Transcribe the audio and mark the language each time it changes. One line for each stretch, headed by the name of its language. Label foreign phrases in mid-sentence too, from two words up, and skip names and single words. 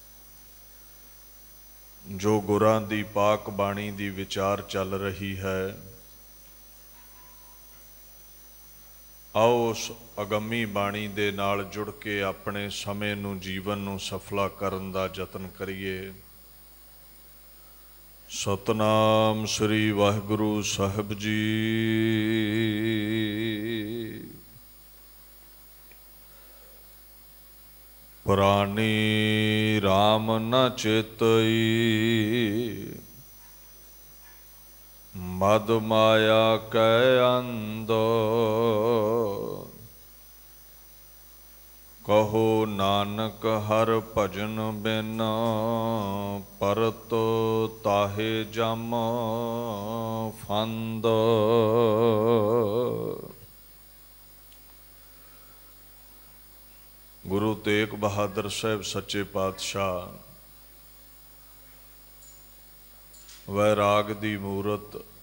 Punjabi: ਜੋ ਗੁਰਾਂ ਦੀ ਪਾਕ ਬਾਣੀ ਦੀ ਵਿਚਾਰ ਚੱਲ ਰਹੀ ਹੈ, ਆਓ ਉਸ ਅਗਮੀ ਬਾਣੀ ਦੇ ਨਾਲ ਜੁੜ ਕੇ ਆਪਣੇ ਸਮੇਂ ਨੂੰ ਜੀਵਨ ਨੂੰ ਸਫਲਾ ਕਰਨ ਦਾ ਯਤਨ ਕਰੀਏ। ਸਤਿਨਾਮ ਸ੍ਰੀ ਵਾਹਿਗੁਰੂ ਸਾਹਿਬ ਜੀ। ਪ੍ਰਾਣੀ ਰਾਮ ਨ ਚੇਤਈ ਮਦ ਮਾਇਆ ਕੈ ਅੰਧ। ਕਹੋ ਨਾਨਕ ਹਰ ਭਜਨ ਬਿਨ ਪਰਤ ਤਾਹੇ ਜਮ ਫੰਦ। ਗੁਰੂ ਤੇਗ ਬਹਾਦਰ ਸਾਹਿਬ ਸੱਚੇ ਪਾਤਸ਼ਾਹ ਵੈਰਾਗ ਦੀ ਮੂਰਤ